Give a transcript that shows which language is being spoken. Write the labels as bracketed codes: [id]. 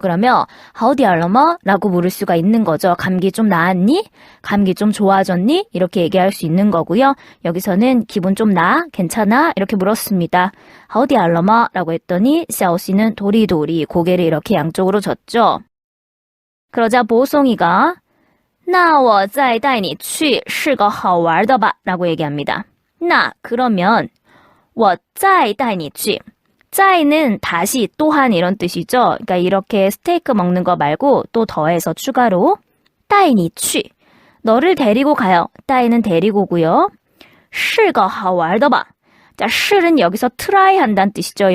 [ko] 그러면 [zh] 好点了吗? [ko] 라고 물을 수가 있는 거죠. 감기 좀 나았니? 감기 좀 좋아졌니? 이렇게 얘기할 수 있는 거고요. 여기서는 기분 좀 나? 괜찮아? 이렇게 물었습니다. [zh] 好点了吗? [ko] 라고 했더니 샤오씨는 도리도리 고개를 이렇게 양쪽으로 젓죠. 그러자 보송이가 [zh] 那我再带你去是个好玩的吧 [ko] 라고 얘기합니다. 나 그러면 [zh] 我再带你去 [ko] 再는 다시 또한 이런 뜻이죠. 그러니까 이렇게 스테이크 먹는 거 말고 또 더해서 추가로 [zh] 带你去 [ko] 너를 데리고 가요. 带는 데리고고요. [zh] 是个好玩的吧 [ko] 자, 실은 여기서 try 한다는 뜻이죠.